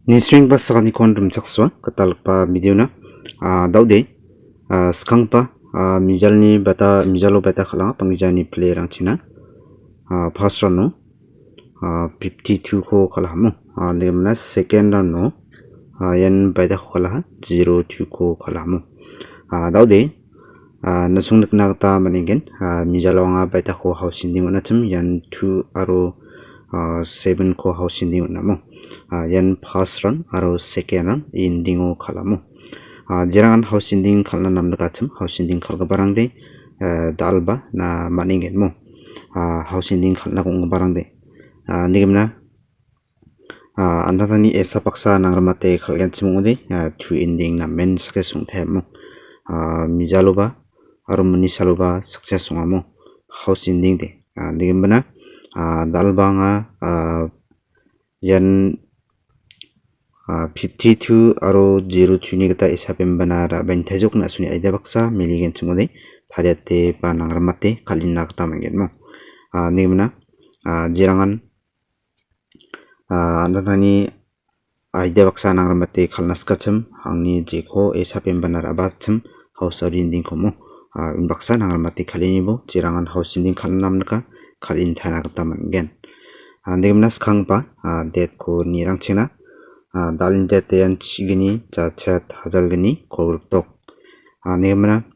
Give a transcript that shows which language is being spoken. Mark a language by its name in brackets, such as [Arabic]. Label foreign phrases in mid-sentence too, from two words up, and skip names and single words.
[Garo] Nisring ba sakani kondrum chakswa katalpa video na daude skangpa mijalni bata mijalo bata khala pangjani play rang china [English] first run [Garo] no 52 ko khala mo nemna [English] second run [Garo] no yan bata khala 02 ko khala mo daude nasung nakna ta maningen mijalo nga bata ko housing ding na chum yan 2 aro 7 ko housing ding na mo yan [English] first run [Garo] aro [English] second run [Garo] endingo khalamo jirangan [English] house ending [Garo] khalna namna kachim [English] house ending [Garo] khalga barangde dalba na maningen mo [English] house ending [Garo] khalna kong barangde nigimna andani esa paksa nangramate khalgan chimungde [English] two ending [Garo] na men successung themo mijaloba aro munisaloba successung amo [English] house ending [Garo] de nigimna dalba nga yan 52 aro 02 ni gata isapem banara bentajok na suni aida baksa miligen chungode thariate ba nangramate khalina gata mangen mo nimna jirangan andani aida baksa nangramate khalnas kachim angni jeko isapem banara bachim house rinding komo baksa nangramate khalinibo jirangan house rinding khalnamnaka khalin thana gata mangen nimna skangpa det ko nirang china dalin dete yan chigini ja chat hazal gini kogurtok nemna